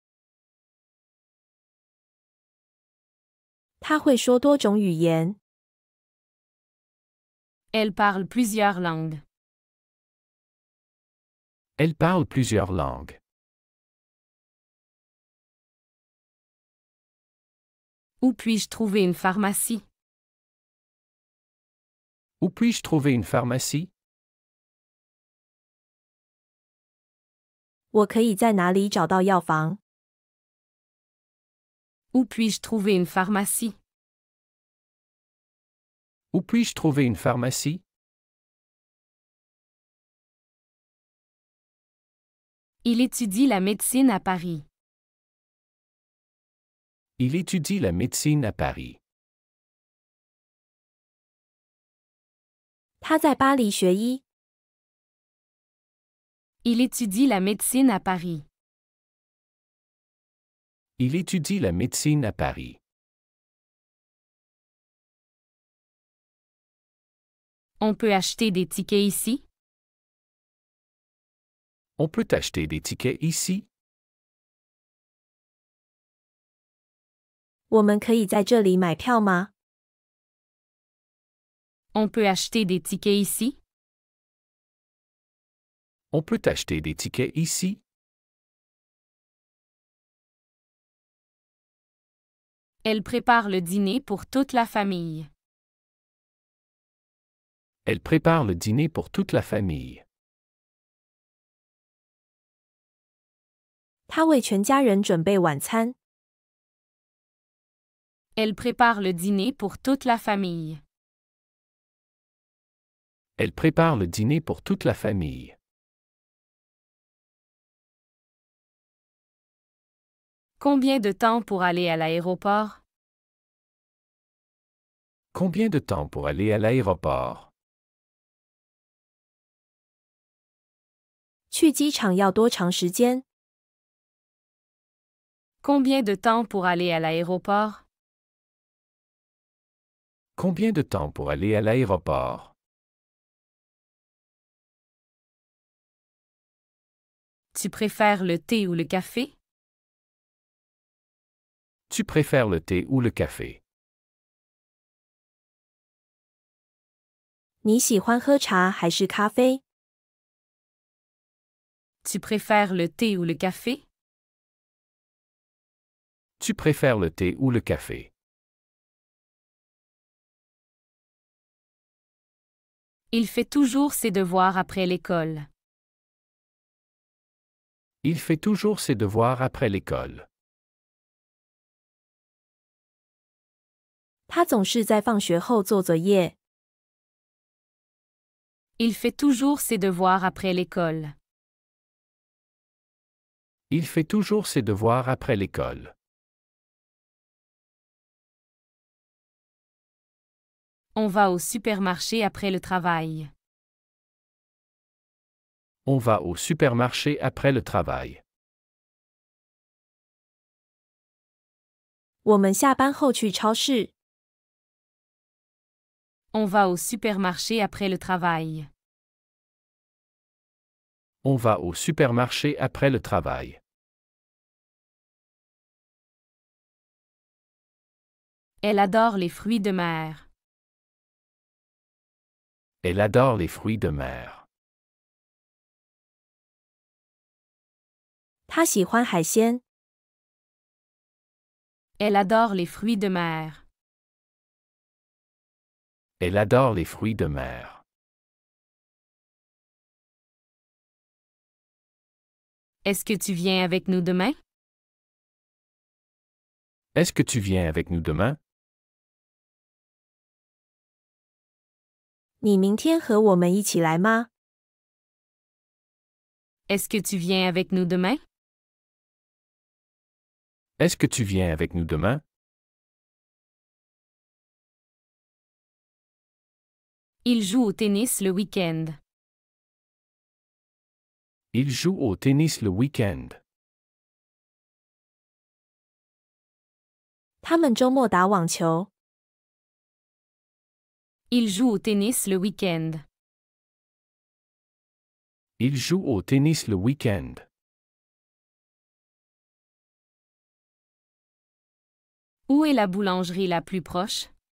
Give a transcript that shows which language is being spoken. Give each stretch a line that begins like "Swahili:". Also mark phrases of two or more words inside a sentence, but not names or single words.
Chinese: 他会说多种语言。
French: Elle parle plusieurs langues. Elle parle plusieurs langues. Où puis-je trouver une pharmacie? Où puis-je trouver une pharmacie?
Chinese: 我可以在哪里找到药房？
French: Où puis-je trouver une pharmacie? Où puis-je trouver une pharmacie? Il étudie la médecine à Paris. Il étudie la médecine à Paris.
Chinese: 他在巴黎学医。
French: Il étudie la médecine à Paris. Il étudie la médecine à Paris. On peut acheter des tickets ici? On peut acheter des tickets ici?
Chinese: 我们可以在这里买票吗？
French: On peut acheter des tickets ici? On peut acheter des tickets ici? Elle prépare le dîner pour toute la famille. Elle prépare le dîner pour toute la famille.
Chinese: 他为全家人准备晚餐。
French: Elle prépare le dîner pour toute la famille. Elle prépare le dîner pour toute la famille. Combien de temps pour aller à l'aéroport? Combien de temps pour aller à l'aéroport?
Chinese: 去机场要多长时间？
French: Combien de temps pour aller à l'aéroport? Combien de temps pour aller à l'aéroport? Tu préfères le thé ou le café? Tu préfères le thé ou le café?
Chinese: 你喜欢喝茶还是咖啡？
French: Tu préfères le thé ou le café? Tu préfères le thé ou le café? Il fait toujours ses devoirs après l'école. Il fait toujours ses devoirs après l'école.
Chinese: 他总是在放学后做作业。
French: Il fait toujours ses devoirs après l'école. Il fait toujours ses devoirs après l'école. On va au supermarché après le travail. On va au supermarché après le travail.
Chinese: 我们下班后去超市。
French: On va au supermarché après le travail. On va au supermarché après le travail. Elle adore les fruits de mer. Elle adore les fruits de mer.
Chinese: 他喜欢海鲜。
French: Elle adore les fruits de mer. Elle adore les fruits de mer. Est-ce que tu viens avec nous demain? Est-ce que tu viens avec nous demain?
Chinese: 你明天和我们一起来吗？
French: Est-ce que tu viens avec nous demain? Est-ce que tu viens avec nous demain? Il joue au tennis le week-end. Il joue au tennis le week-end.
Chinese: 他们周末打网球。
French: Il joue au tennis le week-end. Il joue au tennis le week-end. Où est la boulangerie la plus proche?